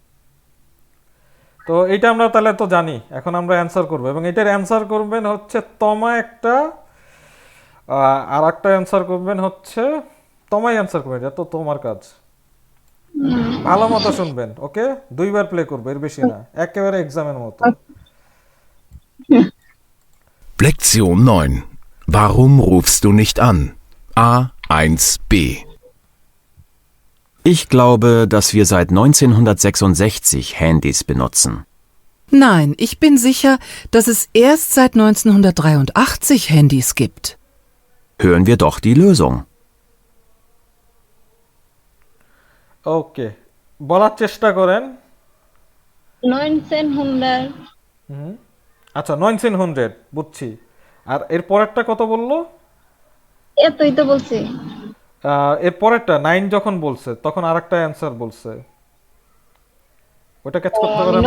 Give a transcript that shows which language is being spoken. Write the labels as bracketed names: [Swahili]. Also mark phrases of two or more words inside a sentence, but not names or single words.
[Bangla] তো এটা আমরা তাহলে তো জানি, এখন আমরা অ্যান্সার করবো, এবং এটার অ্যান্সার করবেন হচ্ছে তমা একটা, আর একটা অ্যান্সার করবেন হচ্ছে তমাই অ্যান্সার করবেন, এটা তো তোমার কাজ। ভালো মতো শুনবেন, ওকে? দুইবার প্লে করবো, এর বেশি না, একেবারে এক্সামের মতো। [German] Lektion 9. Warum rufst du nicht an? A1b. Ich glaube, dass wir seit 1966 Handys benutzen. Nein, ich bin sicher, dass es erst seit 1983 Handys gibt. Hören wir doch die Lösung. [Bangla] ওকে, বলার চেষ্টা করেন। 1900 আচ্ছা, 1900 বুঝছি, আর এর পরেরটা কত বললো? এতই তো বলছি। এর পরেরটা 9 যখন বলছে তখন আরেকটা অ্যান্সার বলছে, ওটা ক্যাচ করতে পারেন না?